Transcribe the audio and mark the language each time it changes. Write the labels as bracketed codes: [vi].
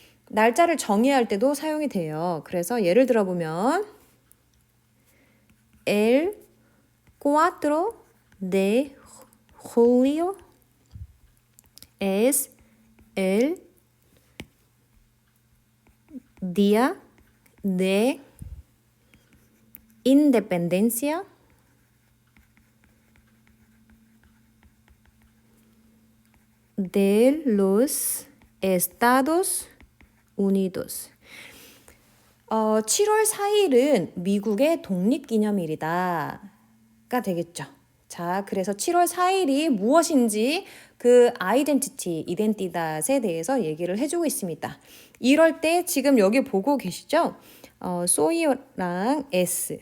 [ko] 날짜를 정의할 때도 사용이 돼요. 그래서 예를 들어보면 [es] el 4 de julio es el día de independencia de los Estados Unidos. [ko] 7월 4일은 미국의 독립기념일이다가 되겠죠. 자, 그래서 7월 4일이 무엇인지 그 이덴티다에 대해서 얘기를 해주고 있습니다. 이럴 때 지금 여기 보고 계시죠? 소이랑 S.